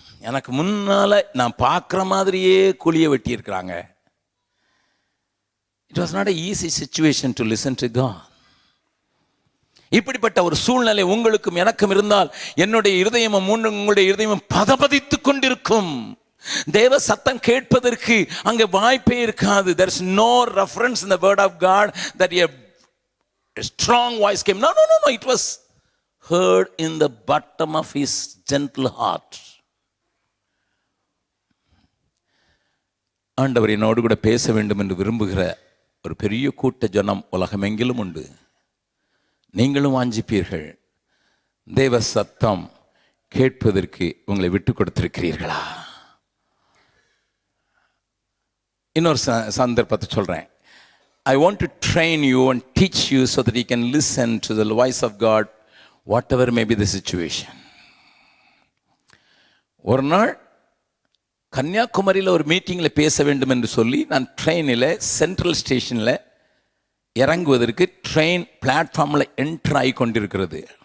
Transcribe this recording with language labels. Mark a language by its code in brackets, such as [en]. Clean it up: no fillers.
[ta] எனக்கு முன்னால நான் பார்க்குற மாதிரியே குழிய வெட்டி இருக்கிறாங்க. [en] It was not an easy situation to listen to God. [ta] இப்படிப்பட்ட ஒரு சூழ்நிலை உங்களுக்கும் எனக்கும் இருந்தால், என்னுடைய இருதயமும் உங்களுடைய இருதயமும் பதபதித்துக் கொண்டிருக்கும். தேவ சத்தம் கேட்பதற்கு அங்கே வாய்ப்பே இருக்காது. [en] There is no reference in the word of God that a strong voice came. No. It was heard in the bottom of his gentle heart. [ta] ஆண்டவர் என்னோடு கூட பேச வேண்டும் என்று விரும்புகிற ஒரு பெரிய கூட்ட ஜனம் உலகமெங்கிலும் உண்டு. நீங்களும் வாஞ்சிப்பீர்கள். தேவ சத்தம் கேட்பதற்கு உங்களை விட்டு கொடுத்திருக்கிறீர்களா? இன்னொரு சந்தர்ப்பத்தை சொல்றேன். [en] I want to train you and teach you so that you can listen to the voice of God, whatever may be the situation. [ta] ஒரு நாள் கன்னியாகுமரியில் ஒரு மீட்டிங்கில் பேச வேண்டும் என்று சொல்லி நான் ட்ரெயினில் சென்ட்ரல் ஸ்டேஷனில் இறங்குவதற்கு ட்ரெயின் பிளாட்ஃபார்மில் என்ட்ரு ஆகி கொண்டிருக்கிறது.